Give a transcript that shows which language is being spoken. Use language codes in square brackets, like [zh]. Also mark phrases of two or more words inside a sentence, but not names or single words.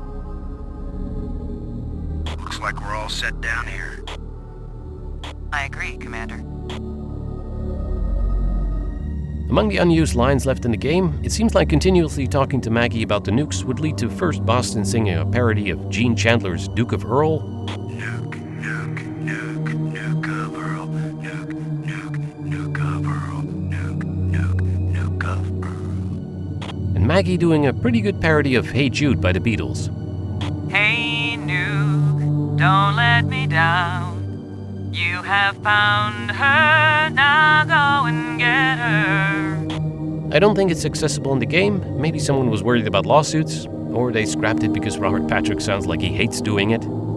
[en] Looks like we're all set down here. I agree, Commander. Among the unused lines left in the game, it seems like continuously talking to Maggie about the nukes would lead to first Boston singing a parody of Gene Chandler's Duke of Earl. Nuke, nuke, nuke, nuke of Earl. Nuke, nuke, nuke of Earl. Nuke, nuke, nuke of Earl. And Maggie doing a pretty good parody of Hey Jude by the Beatles. Hey, Nuke, don't let me down. You have found her, now go and get her. I don't think it's accessible in the game. Maybe someone was worried about lawsuits, or they scrapped it because Robert Patrick sounds like he hates doing it.